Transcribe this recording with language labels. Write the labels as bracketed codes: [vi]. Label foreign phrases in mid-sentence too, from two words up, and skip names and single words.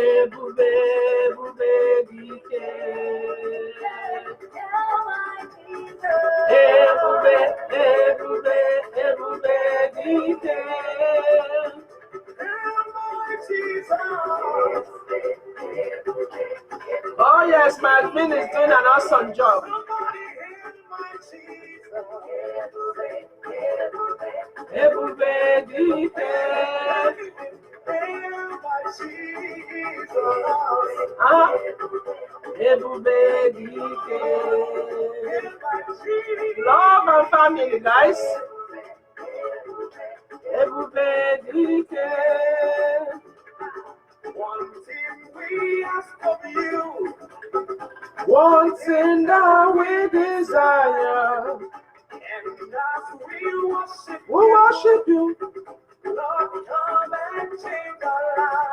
[ig] Ebube, ebube dike. Ebube, ebube, ebube dike. [en] Oh yes, my admin is doing an awesome job. [ig] Ebube dike. Ebube dike. [en] Love and family, guys. [ig] Ebube dike. [en] One thing we ask of you, one thing that we desire, and as we worship you. Lord, come and change our lives.